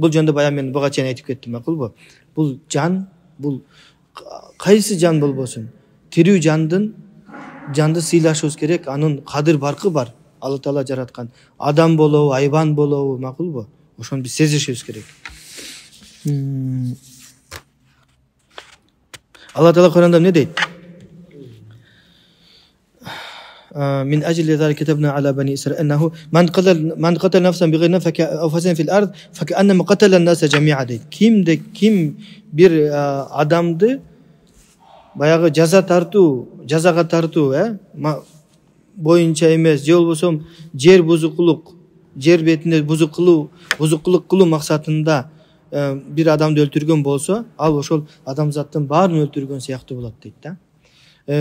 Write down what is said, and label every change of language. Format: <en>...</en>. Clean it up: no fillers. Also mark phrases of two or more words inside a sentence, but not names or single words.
<ky>Бул жөнүндө баягы мен буга чейин айтып кеттим, макулбу? Бул жан, бул кайсы жан болбосун, тирүү жанды сыйлашыбыз керек, анын кадыр баркы бар. Алла Таала жараткан. Адам болобу, айбан болобу, макулбу? Ошону биз сезишибиз керек. Алла Таала Куранда эмне дейт?</ky> <ar>من أجل ذلك كتبنا على بني إسرائيل أنه من قتل نفسا بغير نفس أو فساد في الأرض فكأنما قتل الناس جميعا дейт.</ar> <ky>Ким бир адамды баягы жазага тартуу, боюнча эмес, же болбосо жер бузукулук, жер бетинде бузукулук кылуу максатында бир адамды өлтүргөн болсо, ал ошол адамзаттын баарын өлтүргөн сыяктуу болот дейт да.</ky>